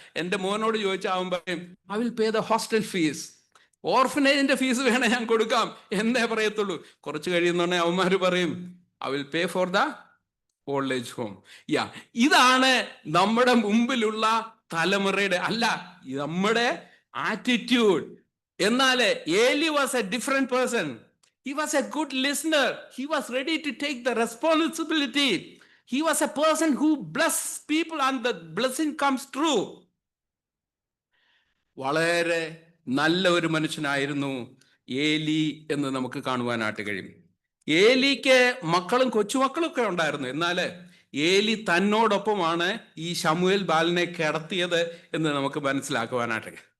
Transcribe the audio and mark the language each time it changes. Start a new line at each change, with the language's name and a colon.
Malayalam: എൻ്റെ മോനോട് ചോദിച്ചാൽ പറയും,
English: I will pay the hostel fees,
Malayalam: ഓർഫനേജിന്റെ fees വേണേ ഞാൻ കൊടുക്കാം എന്നേ പറയത്തുള്ളൂ. കുറച്ച് കഴിയുന്നുണ്ടെ അവന്മാര് പറയും,
English: I will pay for the old age home.
Malayalam: ഇതാണ് നമ്മുടെ മുമ്പിലുള്ള തലമുറയുടെ, അല്ല, നമ്മുടെ ആറ്റിറ്റ്യൂഡ്.
English: എന്നാൽ Eli was a different person. He was a good listener. He was ready to take the responsibility. He was a person who blessed people and the blessing comes true.
Malayalam: വളരെ നല്ല ഒരു മനുഷ്യനായിരുന്നു ഏലി എന്ന് നമുക്ക് കാണുവാനായിട്ട് കഴിയും. ഏലിക്ക് മക്കളും കൊച്ചുമക്കളൊക്കെ ഉണ്ടായിരുന്നു. എന്നാൽ ഏലി തന്നോടൊപ്പമാണ് ഈ ശമൂവേൽ ബാലനെ കിടത്തിയത് എന്ന് നമുക്ക് മനസ്സിലാക്കുവാനായിട്ട്.